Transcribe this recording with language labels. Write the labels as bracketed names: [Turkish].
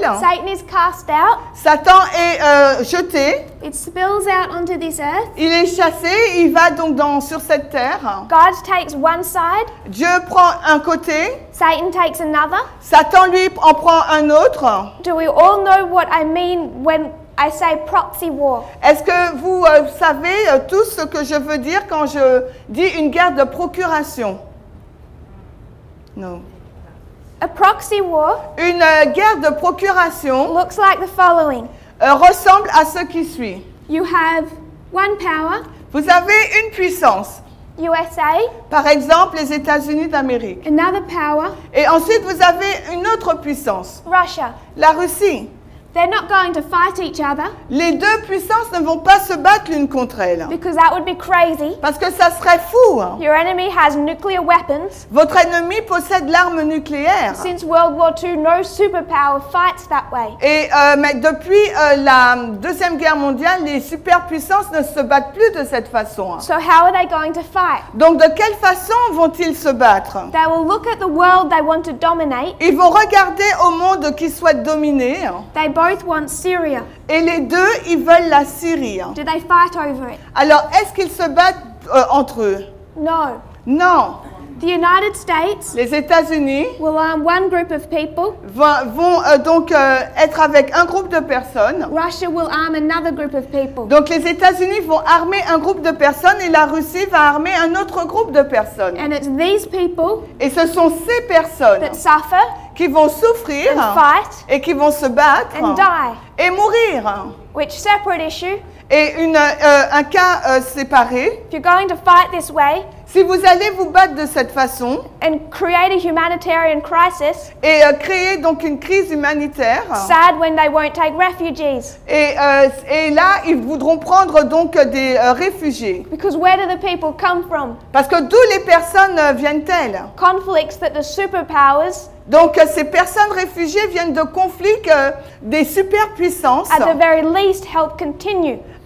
[English] Satan is cast out, [French] Satan est jeté, [English] it spills out onto this earth, [French] il est chassé, il va donc sur cette terre. [English] God takes one side, [French] Dieu prend un côté, [English] Satan takes another. [French] Satan lui en prend un autre. [English] Do we all know what I mean when I say proxy war? [French] Est-ce que vous savez tous ce que je veux dire quand je dis une guerre de procuration? Non. [English] A proxy war [French] Une guerre de procuration [English] looks like the following. [French] ressemble à ce qui suit. [English] You have one power, [French] Vous avez une puissance, [English] USA, [French] par exemple les États-Unis d'Amérique. [English] another power, [French] Et ensuite vous avez une autre puissance, [English] Russia. [French] la Russie. [English] They're not going to fight each other [French] Les deux puissances ne vont pas se battre l'une contre elle. [English] because that would be crazy. [French] Parce que ça serait fou. [English] Your enemy has nuclear weapons. [French] Votre ennemi possède l'arme nucléaire. [English] Since World War II, no superpower fights that way. [French] Et mais depuis la Deuxième Guerre mondiale, les superpuissances ne se battent plus de cette façon. [English] So how are they going to fight? [French] Donc de quelle façon vont-ils se battre? [English] They will look at the world they want to dominate. [French] Ils vont regarder au monde qu'ils souhaitent dominer. [English] They both want Syria. [French] Et les deux, ils veulent la Syrie. [English] Do they fight over it? [French] Alors, est-ce qu'ils se battent entre eux? [English] No. [French] Non. [English] The United States [French] Les États-Unis [English] will arm one group of people. [French] vont donc être avec un groupe de personnes. [English] Russia will arm another group of people. [French] Donc les États-Unis vont armer un groupe de personnes et la Russie va armer un autre groupe de personnes. [English] And it's these people [French] Et ce sont ces personnes [English] that suffer [French] qui vont souffrir [English] and fight [French] et qui vont se battre [English] and die. [French] et mourir. [English] Which separate issue. [French] Et un cas séparé, [English] If you're going to fight this way [French] si vous allez vous battre de cette façon [English] and create a humanitarian crisis, [French] et créer donc une crise humanitaire, [English] sad when they won't take refugees. [French] et là ils voudront prendre donc des réfugiés. [English] Because where do the people come from? [French] Parce que d'où les personnes viennent-elles? [English] Conflicts that the superpowers, [French] Donc ces personnes réfugiées viennent de conflits que des superpuissances [English] at the very least, help continue.